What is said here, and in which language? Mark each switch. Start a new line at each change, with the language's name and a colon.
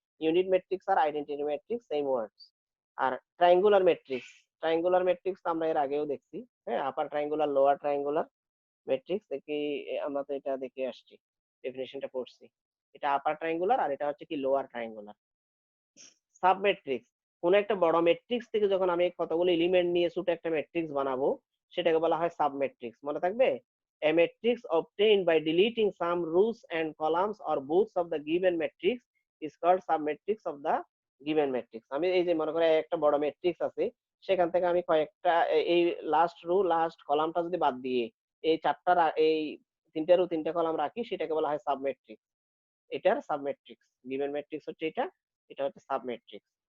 Bangla: Unit matrix আর identity matrix same ওয়ার্ডস। আর triangular matrix, triangular matrix আমরা এর আগেও দেখছি, হ্যাঁ, আপার ট্রায়াঙ্গুলার লোয়ার ট্রায়াঙ্গুলার ম্যাট্রিক্স দেখি, আমরা তো এটা দেখে আসছি, ডেফিনেশনটা পড়ছি। এটা আপার ট্রায়াঙ্গুলার আর এটা হচ্ছে কি লোয়ার ট্রায়াঙ্গুলার। সাবমেট্রিক্স, কোন একটা বড় ম্যাট্রিক্স থেকে যখন আমি কতগুলো এলিমেন্ট নিয়ে ছোট একটা ম্যাট্রিক্স বানাবো, সেটাকে বলা হয় সাবমেট্রিক্স। মনে থাকবে?
English: A matrix obtained by deleting some rows and columns or both of the given matrix is called submatrix of the given matrix.
Bangla: আমি এই যে মনে করে একটা বড় ম্যাট্রিক্স আছে, সেখান থেকে আমি কয়েকটা এই লাস্ট রো লাস্ট কলামটা যদি বাদ দিয়ে এই এই তিনটা রো তিনটা কলাম রাখি, সেটাকে বলা হয় সাবমেট্রিক্স। এটার সাবমেট্রিক্স, গিভেন ম্যাট্রিক্স হচ্ছে এটা, এটা হচ্ছে সাবমেট্রিক্স।